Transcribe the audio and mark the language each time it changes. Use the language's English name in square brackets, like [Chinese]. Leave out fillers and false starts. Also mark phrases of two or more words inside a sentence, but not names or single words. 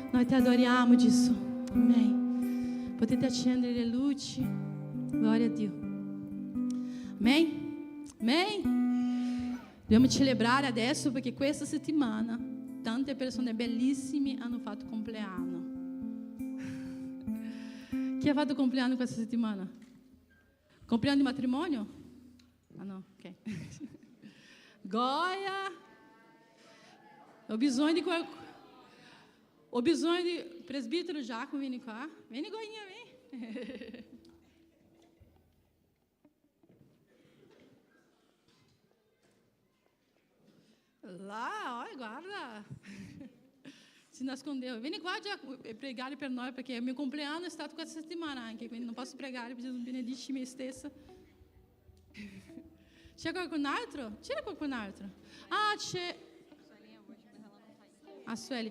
[Italian] ti adoriamo, Gesù. Amém. Potete accendere le luci. Glória a Dio. Amém? Amém? Dobbiamo celebrare adesso perché questa settimana tante persone bellissime hanno fatto compleanno. Chi ha fatto compleanno questa settimana? Compleanno di matrimonio? Ah no, ok. Goia. Ho bisogno di qualcuno. Ho bisogno di presbítero Giacomo, vieni qua. Vieni Goinha, [Portuguese] vem. Lá, olha, [Italian] guarda. Si nascondeu. Vieni qua Giacomo e pregare per noi perché il mio compleanno è stato questa settimana anche, quindi non posso pregare, preciso benedici me stessa. C'è qualcun altro? C'era qualcun altro? Ah, c'è... A Sueli.